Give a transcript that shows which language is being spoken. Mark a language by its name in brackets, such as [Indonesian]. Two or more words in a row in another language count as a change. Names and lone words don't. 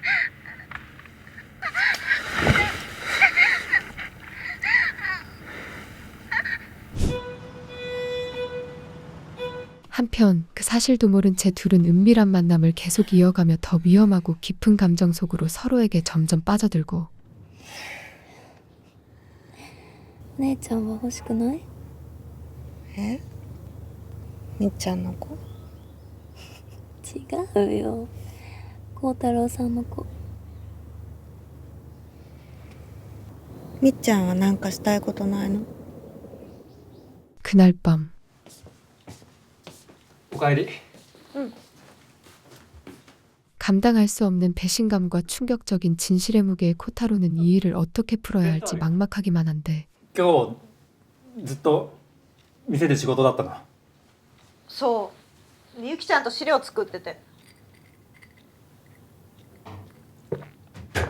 [Korean] 한편 그 사실도 모른 채 둘은 은밀한 만남을 계속 이어가며 더 위험하고 깊은 감정 속으로 서로에게 점점 빠져들고 [Japanese] お姉ちゃんは欲しくない？え？みっちゃんの子？違うよ。孝太郎さんの子。みっちゃんはなんかしたいことないの？ [Korean] 그날 밤 [Japanese] おかえり。 [Korean] 감당할 수 없는 배신감과 충격적인 진실의 무게에 코타로는 이 일을 어떻게 풀어야 할지 막막하기만 한데 [Japanese] 今日ずっと店で仕事だったの？そう。ゆきちゃんと資料作ってて。